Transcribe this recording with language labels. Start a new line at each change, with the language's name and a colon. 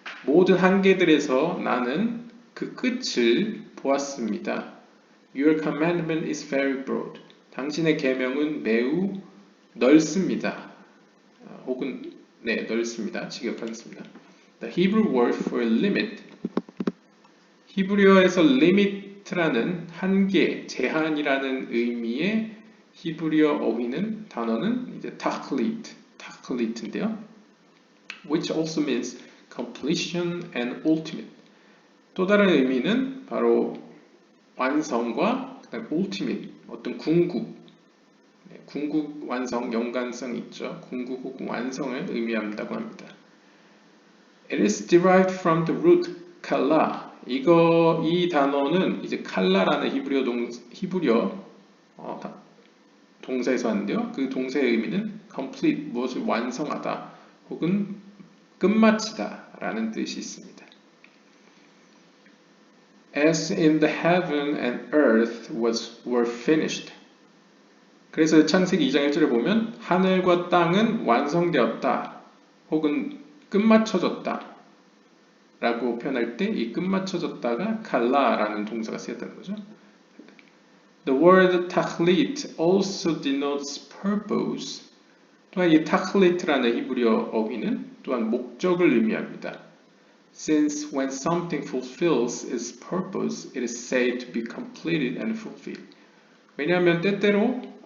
Korean: 모든 한계들에서 나는 그 끝을 보았습니다.
English: Your commandment is very broad.
Korean: 당신의 계명은 매우 넓습니다. 혹은 넓습니다. 직역하겠습니다.
English: The Hebrew word for limit.
Korean: 히브리어에서 limit라는 한계, 제한이라는 의미의 히브리어 어휘는 단어는 이제 tachlit,인데요.
English: Which also means completion and ultimate.
Korean: 또 다른 의미는 바로 완성과 그다음 ultimate, 어떤 궁극 완성, 연관성 있죠. 궁극 혹은 완성을 의미한다고 합니다.
English: It is derived from the root kala.
Korean: 이 단어는 이제 칼라라는 히브리어 동사에서 왔는데요. 그 동사의 의미는 complete, 무엇을 완성하다 혹은 끝마치다 라는 뜻이 있습니다.
English: As in the heaven and earth were finished.
Korean: 그래서 창세기 2장 1절에 보면 하늘과 땅은 완성되었다 혹은 끝마쳐졌다 라고 표현할 때 이 끝마쳐졌다가 칼라라는 동사가 쓰였다는 거죠.
English: The word tachlit also denotes purpose.
Korean: 또한 이 tachlit라는 히브리어 어휘는 또한 목적을 의미합니다.
English: Since when something fulfills its purpose, it is said to be completed and fulfilled.
Korean: 왜냐하면 때때로